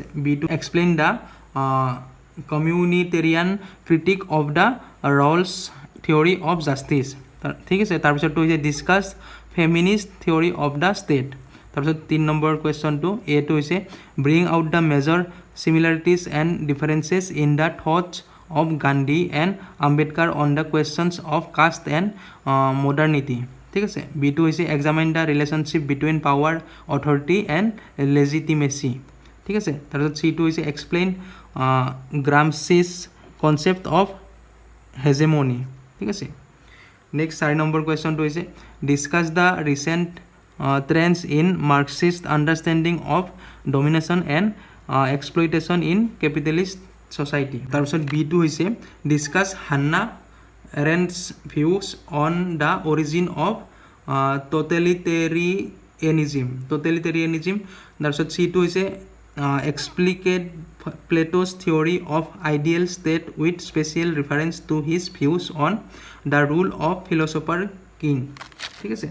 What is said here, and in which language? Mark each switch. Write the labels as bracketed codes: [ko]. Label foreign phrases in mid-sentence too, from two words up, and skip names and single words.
[en] B-টো explain the communitarian critique of the Rawls theory of justice, [as] ঠিক আছে। তাৰপিছতটো হৈছে [en] discuss feminist theory of the state. [as] তাৰপিছত 3 নম্বৰ কুৱেশ্যনটো এইটো হৈছে [en] bring out the major similarities and differences in the thoughts of Gandhi and Ambedkar on the questions of caste and modernity, [as] ঠিক আছে। বিটো হৈছে [en] examine the relationship between power, authority and legitimacy, [as] ঠিক আছে। তাৰপিছত চিটো হৈছে [en] explain Gramsci's concept of hegemony, [as] ঠিক আছে। [en] নেক্সট [as] 4 নম্বৰ কুৱেশ্যনটো হৈছে [en] discuss the recent trends in Marxist understanding of domination and exploitation in capitalist society. [as] তাৰপিছত বিটো হৈছে [en] discuss Hannah Arendt's views on the origin of totalitarianism. [as] তাৰপিছত চিটো হৈছে [en] explicate Plato's theory of ideal state with special reference to his views on the rule of philosopher king, [as] ঠিক আছে।